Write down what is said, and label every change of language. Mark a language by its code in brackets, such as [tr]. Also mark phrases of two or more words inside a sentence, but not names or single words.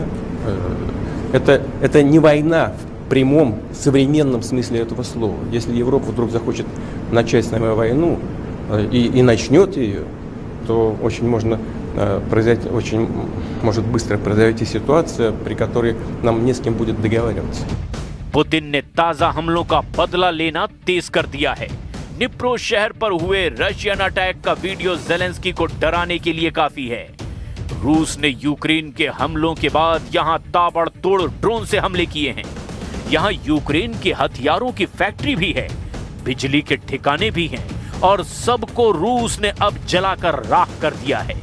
[ru] Это не война в прямом современном смысле этого слова. Если Европа вдруг захочет начать с нами войну и начнет ее, то очень может быстро произойти ситуация, при которой нам не с кем будет договариваться. [hi] पुतिन ने ताजा हमलों का बदला लेना तेज कर दिया है। निप्रो शहर पर हुए [en] Russian attack [hi] का वीडियो ज़ेलेंस्की को डराने के लिए काफी है। रूस ने यूक्रेन के हमलों के बाद यहां ताबड़तोड़ ड्रोन से हमले किए हैं। यहां यूक्रेन के हथियारों की फैक्ट्री भी है, बिजली के ठिकाने भी हैं और सबको रूस ने अब जलाकर राख कर दिया है।